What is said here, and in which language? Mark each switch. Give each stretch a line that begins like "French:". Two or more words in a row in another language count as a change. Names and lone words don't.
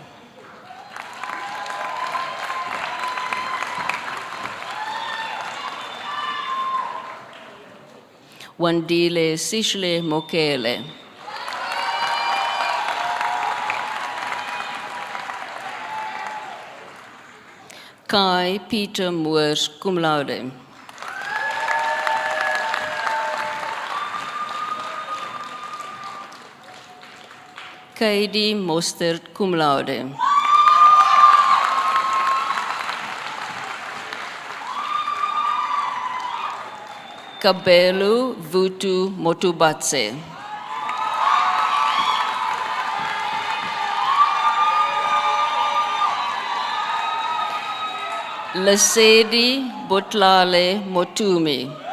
English: Wandile Sishle Mokele. Kai Peter Moores, cum laude. Kaidi Mostert, cum laude. Kabelu Vutu Motubatse. Lesedi Botlale Motumi.